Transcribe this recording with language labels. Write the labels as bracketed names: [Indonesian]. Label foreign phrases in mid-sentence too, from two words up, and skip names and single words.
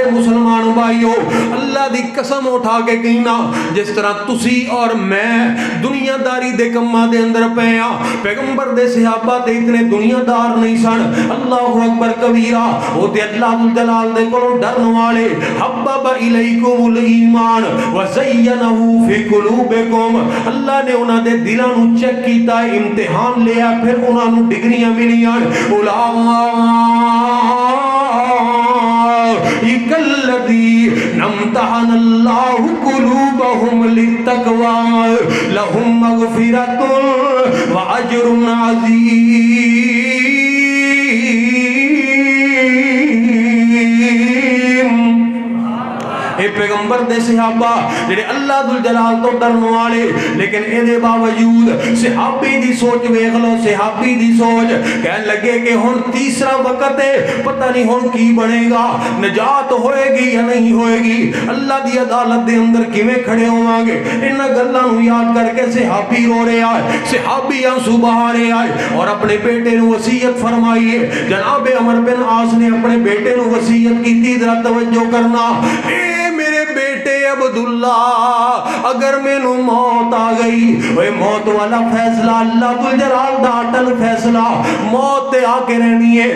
[Punjabi] مسلمان بھائیو اللہ دی قسم اٹھا کے کہنا جس طرح تسی اور میں دنیا داری دے کمہ دے اندر پہیا پیغمبر دے صحابہ دے اتنے دنیا دار نہیں سن اللہ اکبر کبیرہ وہ دے اللہ جلال دے کلو ڈرن والے [Arabic] حبب الیکم الایمان وزینہو فی قلوبکم [Punjabi] اللہ نے انہاں دے دلانو چیک کیتا امتحان لیا پھر انہاں نو ڈگریاں ملیاں [Arabic] الذین امتحن اللہ قلوبہم للتقوی لہم مغفرۃ واجر عظیم [Punjabi] اے پیغمبر دے صحابہ جڑے اللہ ذوالجلال تو ڈرن والے لیکن اے دے باوجود صحابی دی سوچ ویکھ لو صحابی دی سوچ کہنے لگے کہ ہن تیسرا وقت ہے پتہ نہیں ہن کی بنے گا نجات ہوئے گی یا نہیں ہوئے گی اللہ دی عدالت دے اندر کیویں کھڑے ہوواں گے انہاں گلاں نو یاد کر کے صحابی رو رہے آئے صحابی آنسو بہا رہے آئے اور اپنے بیٹے نو وصیت فرمائی ہے جناب عمر بن عاص نے اپنے بیٹے نو [Urdu] وصیت کی تھی ذرا توجہ کرنا [Punjabi] اے میرے بیٹے بیٹے عبداللہ اگر مینوں موت آ گئی، اوے موت والا فیصلہ اللہ ذوالجلال دا اٹل فیصلہ، موت تے آ کے رہنی ہے۔